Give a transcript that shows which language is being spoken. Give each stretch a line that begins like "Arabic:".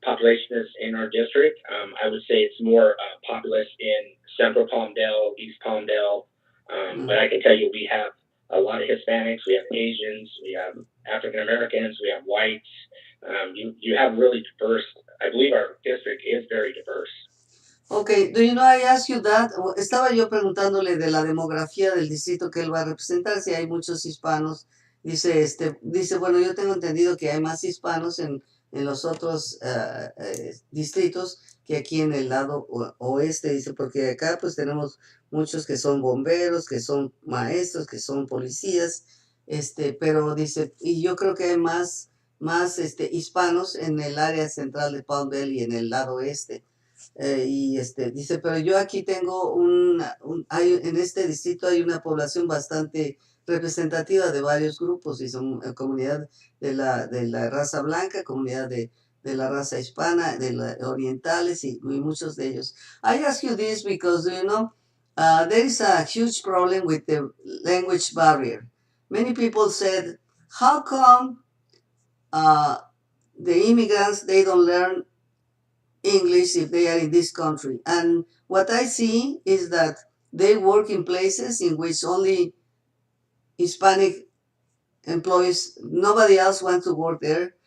English: population is in our district. I would say it's more populous in Central Palmdale, East Palmdale, but I can tell you we have a lot of Hispanics, we have Asians, we have African Americans, we have whites. You have really diverse. I believe our district is very diverse. Ok, do you know I asked you that?
Spanish: Estaba yo preguntándole de la demografía del distrito que él va a representar, si hay muchos hispanos. Dice, bueno, yo tengo entendido que hay más hispanos en los otros distritos que aquí en el lado oeste, dice, porque acá pues tenemos muchos que son bomberos, que son maestros, que son policías, pero dice, y yo creo que hay más hispanos en el área central de Palm Valley y en el lado oeste. Dice, pero yo aquí tengo en este distrito hay una población bastante representativa de varios grupos, y son comunidad de la raza blanca, comunidad de la raza hispana, orientales y muchos de ellos.
English: I ask you this because, there is a huge problem with the language barrier. Many people said, how come the immigrants, they don't learn English if they are in this country? And what I see is that they work in places in which only Hispanic employees, nobody else wants to work there.